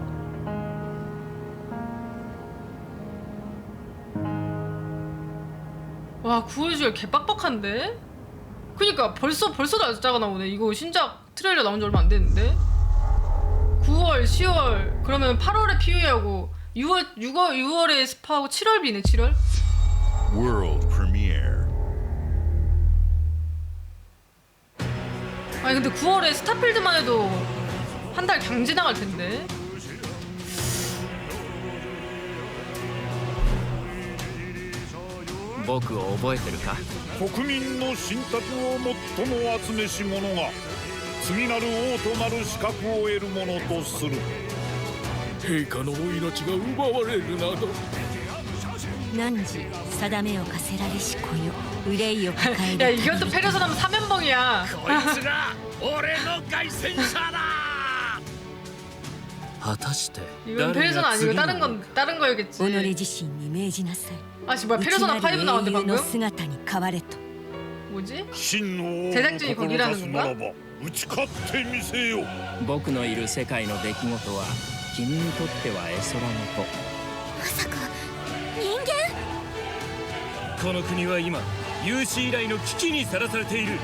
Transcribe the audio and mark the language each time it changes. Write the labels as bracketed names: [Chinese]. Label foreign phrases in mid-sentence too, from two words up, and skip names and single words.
[Korean] 와 9월 10월 개빡빡한데? 그니까 벌써 날짜가 나오네. 이거 신작 트레일러 나온 지 얼마 안 됐는데? 9월 10월 그러면 8월에 POE하고 6월에 스파하고 7월 비네 7월? [English] World premiere. [Korean] 아니 근데 9월에 스타필드만 해도 한 달 강제 나갈 텐데. [Japanese] 僕を覚えてるか？国民の信託を最も集めし者が次なる王となる資格を得るものとする。陛下のお命が奪われるなど。汝定めを課せられし子よ、憂いを抱える。 [Korean] 야 이것도 페르소나면 사면봉이야. [Japanese] こいつが俺の凱旋者だ。果たして [Korean] 이건 페르소나 아니고 다른 거였겠지. [Japanese] 己自身に命じなさい。 [Korean] 아씨 뭐야 페르소나 5 나왔는데 방금? [Japanese] 姿に変われと。 [Korean] 뭐지? [Japanese] 真の王 [Korean] 제작진이 [Japanese] を [Korean] 거기라는 [Japanese] 志すな [Korean] 건가? [Japanese] らば打ち勝ってみせよ。僕のいる世界の出来事は君にとっては絵空事。まさか人間？この国は今有史以来の危機にさらされている。